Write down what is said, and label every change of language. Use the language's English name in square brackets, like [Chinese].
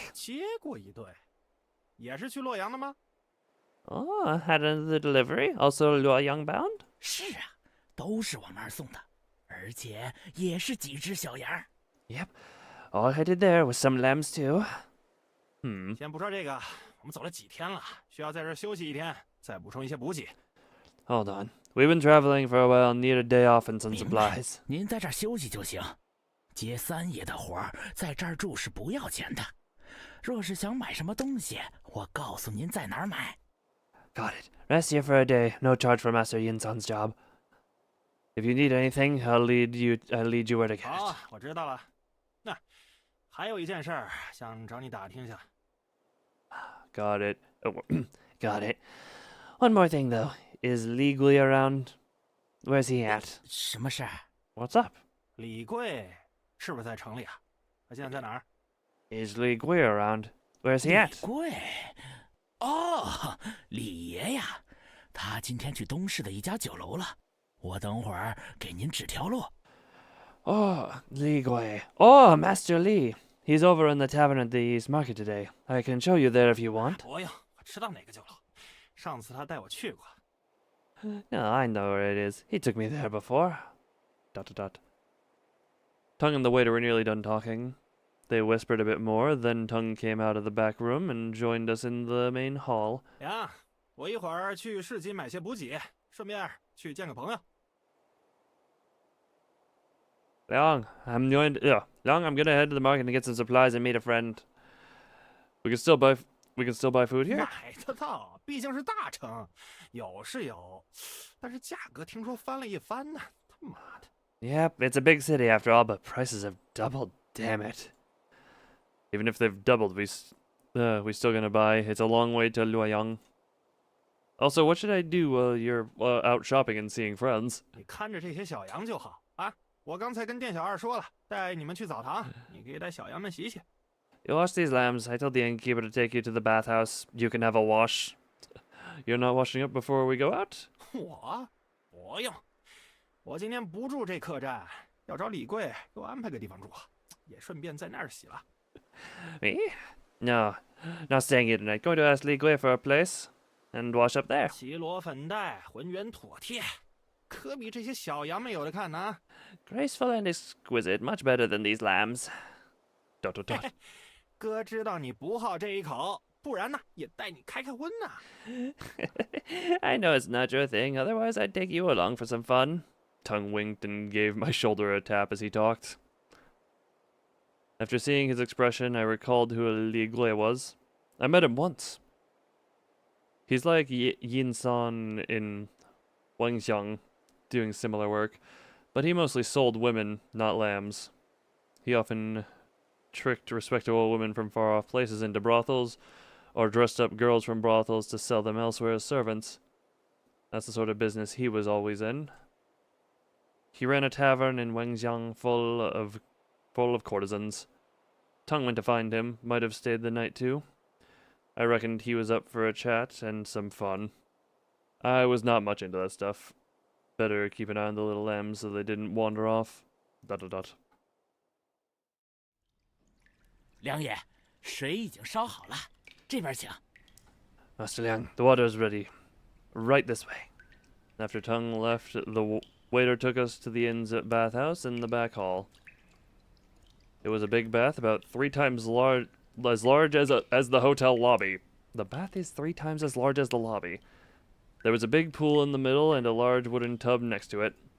[Chinese] 接过一对，也是去洛阳的吗？ [English] Oh, had another delivery. Also Luoyang bound? [Chinese] 是啊，都是往那儿送的，而且也是几只小羊。 [English] Yep. All headed there with some lambs too. [Chinese] 先不说这个，我们走了几天了，需要在这儿休息1天，再补充一些补给。 [English] Hold on. We've been traveling for a while, need a day off and some [Chinese] 明白， [English] supplies. [Chinese] 您在这儿休息就行。接三爷的活儿，在这儿住是不要钱的。若是想买什么东西，我告诉您在哪儿买。 [English] Got it. Rest here for a day. No charge for Master Yin-san's job. If you need anything, I'll lead you where to get [Chinese] 好 [English] it.， [Chinese] 我知道了。那还有一件事儿，想找你打听下。 [English] Got it. Oh, Got it. One more thing though. Is Li Gui around? Where's he at? [Chinese] 什么事儿？ [English] What's up? [Chinese] 李贵是不是在城里啊？他现在在哪儿？ [English] Is Li Gui around? Where's he [Chinese] 李 [English] at? [Chinese] 贵。哦，李爷呀，他今天去东市的一家酒楼了。我等会儿给您指条路。 [English] Oh, Li Gui. Oh, Master Li. He's over in the tavern at the East Market today. I can show you there if you want. [Chinese] 不用，我知道哪个酒楼，上次他带我去过。 [English] No, I know where it is. He took me there before. Dot dot dot. Tung and the waiter were nearly done talking. They whispered a bit more, then Tung came out of the back room and joined us in the main hall. [Chinese] 呀，我一会儿去市集买些补给，顺便去见个朋友。 [English] Long, I'm gonna head to the market and get some supplies and meet a friend. We can still buy food here. [Chinese] 买得到，毕竟是大城，有是有，但是价格听说翻了一番呢。他妈的！ [English] Yep, it's a big city after all, but prices have doubled. Damn it. Even if they've doubled, we still gonna buy. It's a long way to Luoyang. Also, what should I do while you're out shopping and seeing friends? [Chinese] 你看着这些小羊就好啊。我刚才跟店小二说了，带你们去澡堂，你可以带小羊们洗洗。 [English] You wash these lambs. I told the innkeeper to take you to the bathhouse. You can have a wash. You're not washing up before we go out? [Chinese] 我不用，我今天不住这客栈，要找李贵给我安排个地方住，也顺便在那儿洗了。 [English] Me? No, not staying here tonight. Going to ask Li Gui for a place and wash up there. [Chinese] 齐罗粉黛，浑圆妥帖，可比这些小羊们有的看呢。 [English] Graceful and exquisite, much better than these lambs. Dot dot dot. [Chinese] 哥知道你不好这一口，不然呢也带你开开荤呐。 [English] I know it's not your thing, otherwise I'd take you along for some fun. Tung winked and gave my shoulder a tap as he talked. After seeing his expression, I recalled who Li Gui was. I met him once. He's like Yin-san in Wengxiang, doing similar work, but he mostly sold women, not lambs. He often tricked respectable women from far-off places into brothels, or dressed up girls from brothels to sell them elsewhere as servants. That's the sort of business he was always in. He ran a tavern in Wengxiang full of courtesans. Tung went to find him, might have stayed the night too. I reckoned he was up for a chat and some fun. I was not much into that stuff. Better keep an eye on the little lambs so they didn't wander off. Dot dot dot. [Chinese] 梁爷，水已经烧好了，这边请。 [English] Master Liang, the water is ready. Right this way. After Tung left, the waiter took us to the inn's bathhouse in the back hall. It was a big bath, about 3 times as large as the hotel lobby. The bath is 3 times as large as the lobby. There was a big pool in the middle and a large wooden tub next to it.